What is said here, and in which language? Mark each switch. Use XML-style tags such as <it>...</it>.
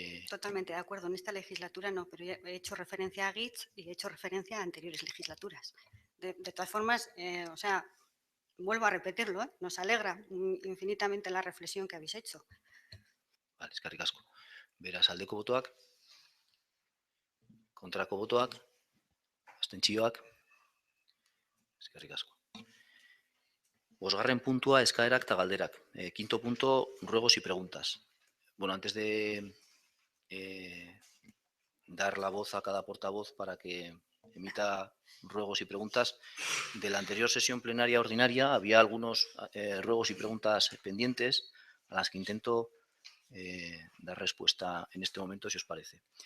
<es>Totalmente de acuerdo, en esta legislatura no, pero he hecho referencia a GITS y he hecho referencia a anteriores legislaturas. De todas formas, o sea, vuelvo a repetirlo, nos alegra infinitamente la reflexión que habéis hecho.</es> <eu>Vale, eskerrik asko. Beraz, aldeko botoak, kontrako botoak, abstentzioak, eskerrik asko. Bosgarren puntua, eskaerak eta galderak.</eu> <es>Quinto punto, ruegos y preguntas. Bueno, antes de dar la voz a cada portavoz para que emita ruegos y preguntas, de la anterior sesión plenaria ordinaria había algunos ruegos y preguntas pendientes a las que intento dar respuesta en este momento, si os parece.</es>